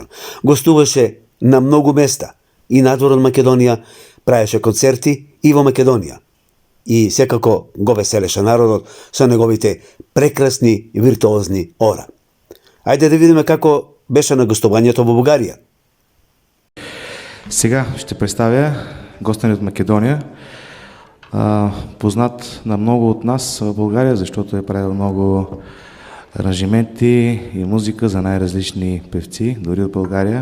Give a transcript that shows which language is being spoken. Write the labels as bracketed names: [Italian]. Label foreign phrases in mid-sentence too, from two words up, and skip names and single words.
[Macedonian] Гостуваше на многу места и надвор од Македонија, правеше концерти и во Македонија. И секако го веселеше народот со неговите прекрасни виртуозни ора. Ајде да видиме како беше на гостувањето во Бугарија. [Bulgarian] Сега ще представя гостен от Македония, познат на много от нас в България, защото е правил много аранжименти и музика за най-различни певци, дори от България.